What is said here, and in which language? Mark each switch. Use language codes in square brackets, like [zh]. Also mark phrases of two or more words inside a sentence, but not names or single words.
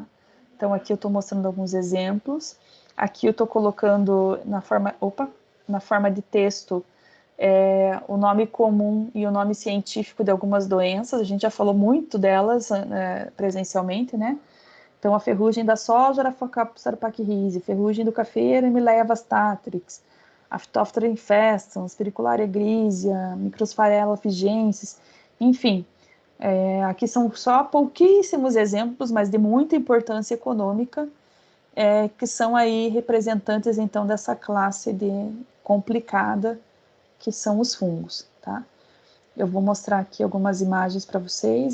[pt] Então, aqui eu estou mostrando alguns exemplos. Aqui eu estou colocando na forma de texto o nome comum e o nome científico de algumas doenças. A gente já falou muito delas presencialmente, né? Então, a ferrugem da soja, Raphcoccus sarpachirrhizae, ferrugem do cafeiro, Emileia vastatrix, a Phytophthora infestans, Pericularia grisia, Microsphaerella figensis, enfim. Aqui são só pouquíssimos exemplos, mas de muita importância econômica, que são aí representantes, então, dessa classe complicada, que são os fungos, tá? Eu vou mostrar aqui algumas imagens para vocês.